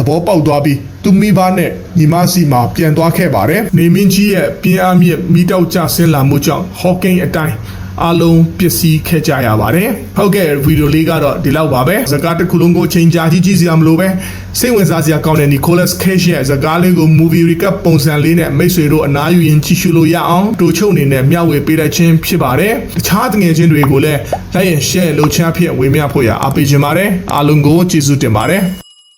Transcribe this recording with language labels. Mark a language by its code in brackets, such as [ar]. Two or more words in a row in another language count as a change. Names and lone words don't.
[my] ဘောပေါက်သွားပြီးသူမိဘနဲ့ညီမစီမှာပြန်သွားခဲ့ပါတယ်နေမင်းကြီးရဲ့ပြင်းအားမြင့်မိတောက်ကျဆင်းလာမှုကြောင့်ဟော့ကင်းအတိုင်းအားလုံးပျက်စီးခဲ့ကြရပါတယ်ဟုတ်ကဲ့ဗီဒီယိုလေးကတော့ဒီလောက်ပါပဲဇာတ်ကားတစ်ခုလုံးကိုချိန်ကြာကြည့်စရာမလိုပဲစိတ်ဝင်စားစရာကောင်းတဲ့ Nicolas Cage ရဲ့ဇာတ်ကားလေးကို [en] movie recap [my] ပုံစံလေးနဲ့မိတ်ဆွေတို့အနားယူရင်ကြည့်ရှုလို့ရအောင်တိုးချုပ်အနေနဲ့မျှဝေပေးလိုက်ခြင်းဖြစ်ပါတယ်တခြားတငယ်ချင်းတွေကိုလည်း [en] like and share [my] လုပ်ချင်ဖြစ်ဝေမျှဖို့ရအားပေးချင်ပါတယ်အားလုံးကိုကျေးဇူးတင်ပါတယ်